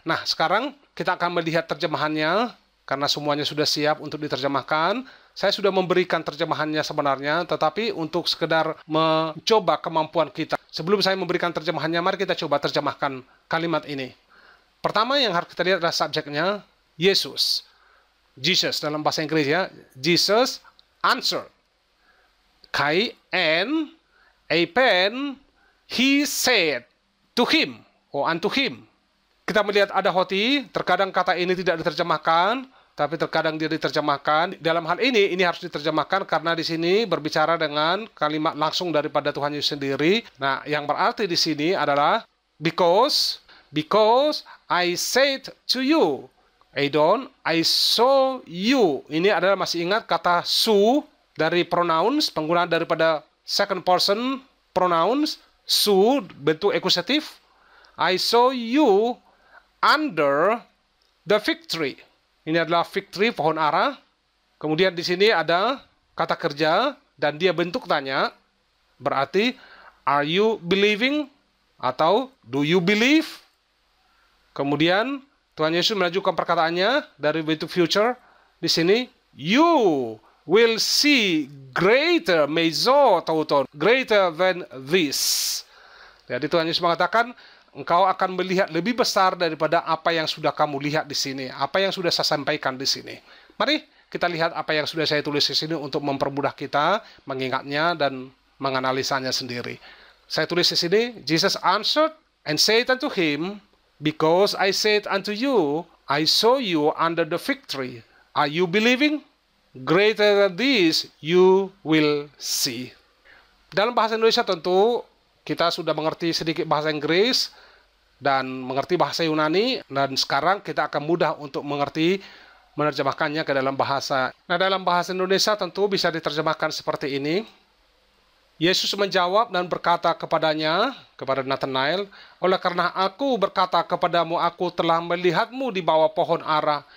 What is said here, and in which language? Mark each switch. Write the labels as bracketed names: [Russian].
[Indonesian] Nah, sekarang kita akan melihat terjemahannya. Karena semuanya sudah siap untuk diterjemahkan, saya sudah memberikan terjemahannya sebenarnya, tetapi untuk sekedar mencoba kemampuan kita. Sebelum saya memberikan terjemahannya, mari kita coba terjemahkan kalimat ini. Pertama yang harus kita lihat adalah subjeknya, Yesus. Jesus dalam bahasa Inggris ya. [English] Jesus answered. Kai and a pen, he said to him, or unto him. [Indonesian] Kita melihat ada hoti, terkadang kata ini tidak diterjemahkan, tapi terkadang dia diterjemahkan. Dalam hal ini harus diterjemahkan karena di sini berbicara dengan kalimat langsung daripada Tuhan Yesus sendiri. Nah, yang berarti di sini adalah [English] because I said to you, Adon, I saw you. [Indonesian] Ini adalah masih ingat kata su dari pronouns, penggunaan daripada second person pronouns, su bentuk akusatif. [English] I saw you under the fig tree. [Indonesian] Ini adalah fig tree, pohon ara. Kemudian di sini ada kata kerja dan dia bentuk tanya. Berarti [English] are you believing atau do you believe? [Indonesian] Kemudian Tuhan Yesus melanjutkan perkataannya dari bentuk future. Di sini [English] you will see greater [Greek] meizo tauton, [English] greater than this. [Indonesian] Jadi Tuhan Yesus mengatakan engkau akan melihat lebih besar daripada apa yang sudah kamu lihat di sini, apa yang sudah saya sampaikan di sini. Mari kita lihat apa yang sudah saya tulis di sini untuk mempermudah kita mengingatnya dan menganalisanya sendiri. Saya tulis di sini, [English] Jesus answered and said unto him, because I said unto you, I saw you under the fig tree. Are you believing? Greater than this you will see. [Indonesian] Dalam bahasa Indonesia tentu kita sudah mengerti sedikit bahasa Inggris dan mengerti bahasa Yunani, dan sekarang kita akan mudah untuk mengerti menerjemahkannya ke dalam bahasa. Nah, dalam bahasa Indonesia tentu bisa diterjemahkan seperti ini. Yesus menjawab dan berkata kepadanya, kepada Nathanael, oleh karena aku berkata kepadamu, aku telah melihatmu di bawah pohon ara.